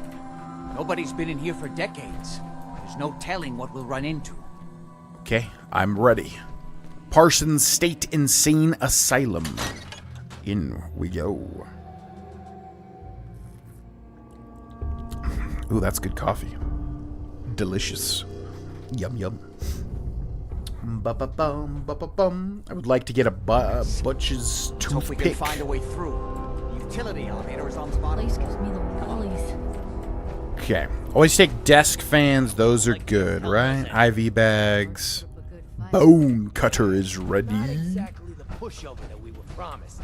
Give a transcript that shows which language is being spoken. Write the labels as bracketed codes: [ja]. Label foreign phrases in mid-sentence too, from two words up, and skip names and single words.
[en] Nobody's been in here for decades. There's no telling what we'll run into. Okay, I'm ready. Parsons State Insane Asylum. In we go. Ooh, that's good coffee. Delicious. Yum, yum. Ba-ba-bum, ba-ba-bum. I would like to get a Butch's toothpick. Hope we can find a way through. The utility elevator is on spot. Please gives me the willies. Okay. Always take desk fans. Those are good, right? IV bags. Bone cutter is ready. Not exactly the pushover that we were promised.